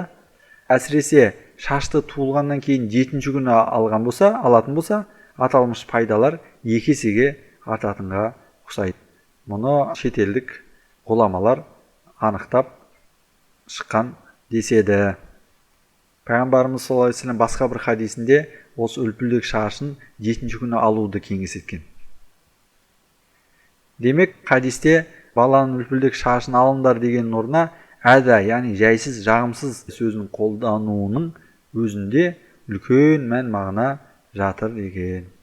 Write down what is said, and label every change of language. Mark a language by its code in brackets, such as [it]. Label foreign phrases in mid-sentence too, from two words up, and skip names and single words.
[kk] Әсіресе шашты туылғаннан кейін 7-ші күні алатын болса, аталмыш пайдалар 2 есеге артатынға ұқсайды. Мұны шетелдік ғұламалар анықтап шыққан деседі. Пайғамбарымыз [ar] صلى الله عليه وسلم [kk] басқа бір хадисінде осы үлпілдек шашын 7-ші күні алуды кеңес еткен. Демек, хадисте баланың үлпілдек шашын алыңдар деген орнына әза, яғни жайсыз, жағымсыз сөзін қолдануының өзінде үлкен мән мағына жатыр деген.